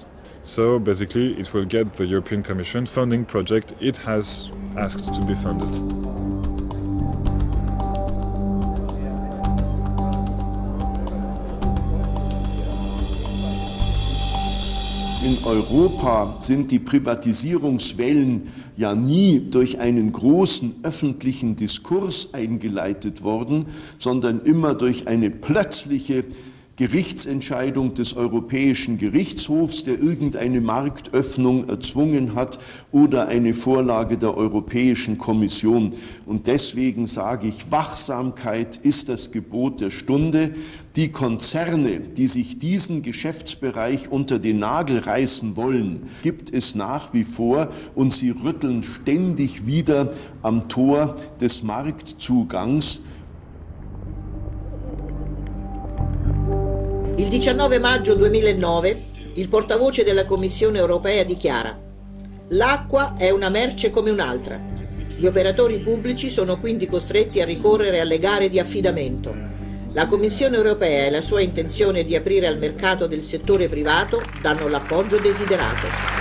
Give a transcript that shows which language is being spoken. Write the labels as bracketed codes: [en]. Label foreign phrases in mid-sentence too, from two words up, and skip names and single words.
[en] So basically it will get the European Commission funding project it has asked to be funded. [de] In Europa sind die Privatisierungswellen ja nie durch einen großen öffentlichen Diskurs eingeleitet worden, sondern immer durch eine plötzliche Gerichtsentscheidung des Europäischen Gerichtshofs, der irgendeine Marktöffnung erzwungen hat, oder eine Vorlage der Europäischen Kommission. Und deswegen sage ich, Wachsamkeit ist das Gebot der Stunde. Die Konzerne, die sich diesen Geschäftsbereich unter den Nagel reißen wollen, gibt es nach wie vor und sie rütteln ständig wieder am Tor des Marktzugangs. [it] Il 19 maggio 2009 il portavoce della Commissione europea dichiara: l'acqua è una merce come un'altra. Gli operatori pubblici sono quindi costretti a ricorrere alle gare di affidamento. La Commissione europea e la sua intenzione di aprire al mercato del settore privato danno l'appoggio desiderato.